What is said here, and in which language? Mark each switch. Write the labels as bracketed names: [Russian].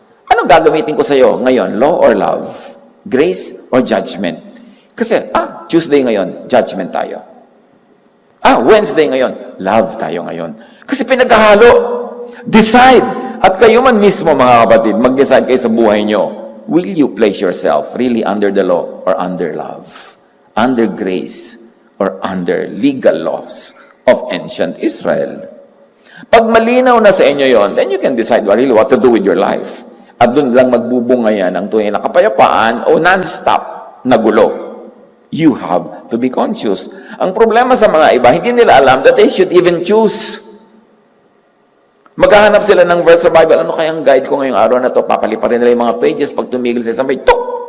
[Filipino] Anong gagamitin ko sa'yo ngayon? [English] Law or love? Grace or judgment? [Filipino] Kasi, Tuesday ngayon, judgment tayo. Wednesday ngayon, love tayo ngayon. Kasi pinaghahalo. Decide. At kayo man mismo, mga kapatid, mag-decide kayo sa buhay nyo. [English] Will you place yourself really under the law or under love? Under grace or under legal laws of ancient Israel? [Filipino] Pag malinaw na sa inyo yon, [English] then you can decide really what to do with your life. [Filipino] At doon lang magbubunga yan ang tunay na kapayapaan o non-stop na gulo. [English] You have to be conscious. [Filipino] Ang problema sa mga iba, hindi nila alam [English] that they should even choose. [Filipino] Maghahanap sila ng verse sa Bible. Ano kayang guide ko ngayong araw na to? Papaliparin nila yung mga pages. Pag tumigil sa isang page, tok!